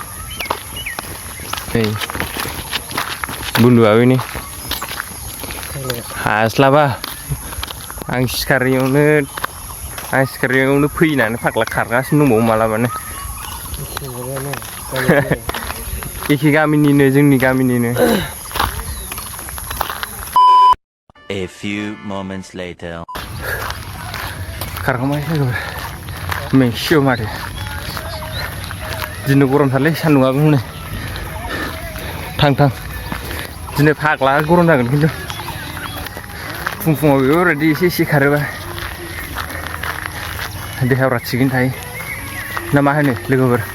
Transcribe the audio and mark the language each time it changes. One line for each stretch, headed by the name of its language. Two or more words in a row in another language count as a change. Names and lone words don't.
Bodo: नै बुन्दुआबो नै हास्लाबा। आं सिखारैयावनो फैनानै फाग्ला खारगासिनो दंबावो मालाबानो। एखे गामिनिनो, जोंनि गामिनिनो।
English: A few moments later.
Bodo: खारखांबाय लोगोफोर, मेंसिगौ माथो। दिनै गरमथारलै, सान्दुंआबो हनै थां थां। दिनै फाग्ला गरम जागोन खिन्थु। फुङाव बेफोरबायदि एसे खारोबा देहाफ्रा थिगैनो थायो ना मा होनो लोगोफोर?